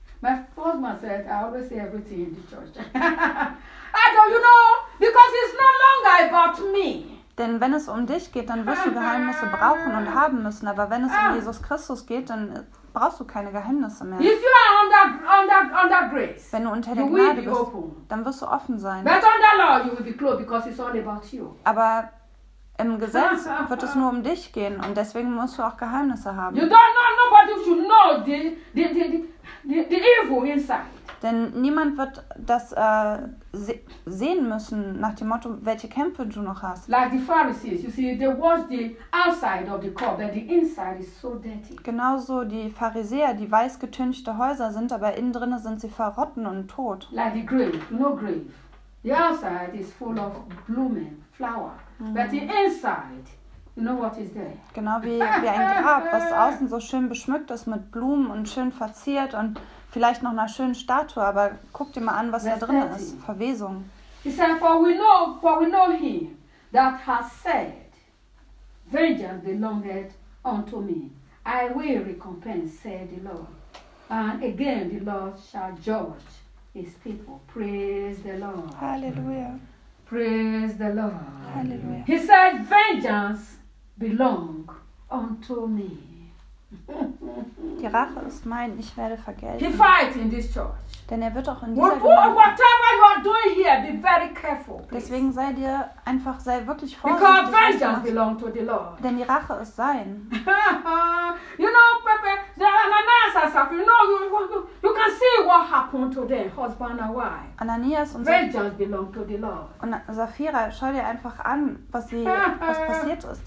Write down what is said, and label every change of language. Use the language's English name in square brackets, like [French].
[English] My husband said, I always say everything in the church. I don't, you know, because it's no longer about me. [German] Denn wenn es um dich geht, dann wirst du Geheimnisse brauchen und haben müssen. Aber wenn es um Jesus Christus geht, dann brauchst du keine Geheimnisse mehr. [English] If you are under grace, [German] wenn du unter der Gnade bist, dann wirst du offen sein. [English] But under law, you will be closed because it's all about you. [German] Aber im Gesetz wird es nur um dich gehen und deswegen musst du auch Geheimnisse haben. [English] You don't know, nobody should know the evil inside. [German] Denn niemand wird das sehen müssen nach dem Motto, welche Kämpfe du noch hast. [English] Like the Pharisees, you see, they wash the outside of the cup, but the inside is so dirty. [German] Genauso die Pharisäer, die weiß getünchte Häuser sind, aber innen drinne sind sie verrotten und tot. [English] Like the grave, no grave. The outside is full of blooming flower, but the inside, you know what is there? [German] Genau wie ein Grab, was außen so schön beschmückt ist mit Blumen und schön verziert und vielleicht noch einer schönen Statue, aber guck dir mal an, was da drin ist. Verwesung. [English] He said, for we know him that has said, vengeance belongeth unto me. I will recompense, said the Lord. And again the Lord shall judge his people. Praise the Lord. Hallelujah. Praise the Lord. Hallelujah. He said, vengeance belong unto me. [German] Die Rache ist mein, ich werde vergelten. [English] He fight in this church. [German] Denn er wird auch in dieser [English] whatever you are doing here, be very careful, please. [German] Deswegen sei dir einfach, sei wirklich vorsichtig. [English] Because vengeance belongs to the Lord. [German] Denn die Rache ist sein. [English] You know, Pepe, Ananias and Sapphira, you know, you can see what happened to them, husband and wife. [German] Ananias und [English] vengeance belong to the Lord. [German] Und Sapphira, schau dir einfach an, was passiert ist.